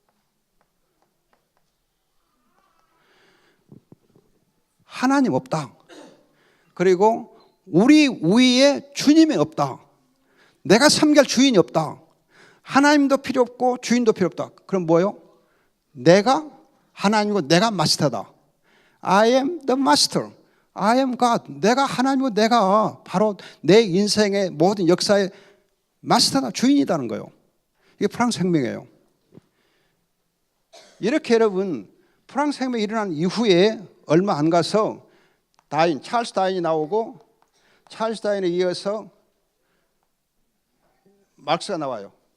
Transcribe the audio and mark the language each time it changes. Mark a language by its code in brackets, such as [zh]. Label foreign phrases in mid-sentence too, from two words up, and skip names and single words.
[ko] 하나님 없다. 그리고 우리 위에 주님이 없다. 내가 섬길 주인이 없다. 하나님도 필요 없고 주인도 필요 없다. 그럼 뭐요? 내가 하나님이고 내가 마스터다. [en] I am the master. I am God. [ko] 내가 하나님이고 내가 바로 내 인생의 모든 역사의 마스터다. 주인이라는 거예요. 이게 프랑스 혁명이에요. 이렇게 여러분 프랑스 혁명이 일어난 이후에 얼마 안 가서 찰스 다윈이 나오고 찰스 다윈에 이어서 마르크스가 나와요.